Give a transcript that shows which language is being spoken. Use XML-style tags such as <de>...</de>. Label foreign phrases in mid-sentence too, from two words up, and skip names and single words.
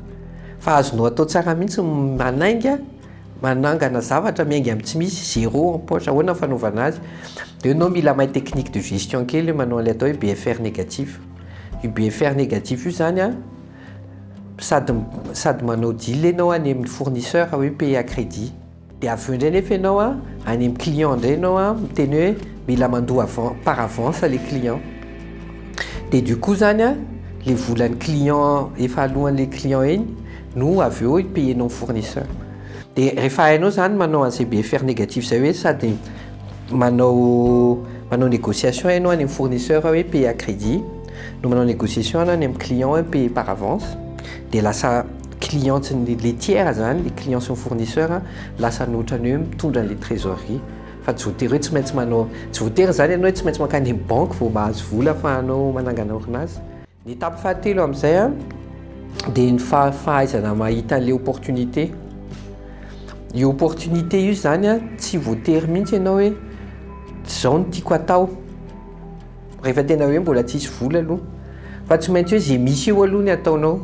<mg>Fa azonao atao tsara mihitsy manangana zavatra miainga amin'ny tsy misy,</mg> <fr>zéro en poche.</fr> <mg>Ahoana ny fanaovana azy? Dia ianao mila mahay</mg> <fr>technique de gestion</fr> <mg>kely manao an'ilay atao hoe</mg> <fr>BFR négatif.</fr> <mg>Io</mg> <fr>BFR négatif</fr> <mg>io zany sady manao deal ianao any amin'ny fournisseur hoe</mg> <fr>paye à crédit.</fr> <mg>Dia avy eo indray nefa ianao any amin'ny client indray ianao miteny hoe mila mandoa</mg> <fr>par avance les clients.</fr> <mg>Dia</mg> <fr>du coup</fr> <mg>zany le volan'ny client efa alohan'le client iny no avy eo payenao fournisseur. Dia rehefa hainao zany manao an'izay</mg> <fr>BFR négatif</fr> <mg>zay hoe sady manao négociation ianao any amin'ny fournisseur hoe</mg> <fr>paye à crédit,</fr> <mg>no manao négociation any amin'ny client hoe</mg> <fr>paye par avance.</fr> <mg>Dia lasa</mg> <fr>client les tiers</fr> <mg>zany,</mg> <fr>les clients</fr> <mg>sy ny fournisseur lasa notrany hoe mitondra an'le trésorerie. Fa tsy voatery hoe tsy maintsy manao, tsy voatery zany ianao hoe tsy maintsy mankany amin'ny banque vao mahazo vola afahanao manangana orinazy. Ny étape fahatelo amin'izay dia ny fahaizana mahita an'le opportunité. Io opportunité io zany tsy voatery mihitsy ianao hoe zao no tiako atao rehefa tena hoe mbola tsisy vola aloha, fa tsy maintsy hoe zay misy io aloha ny ataonao.</mg>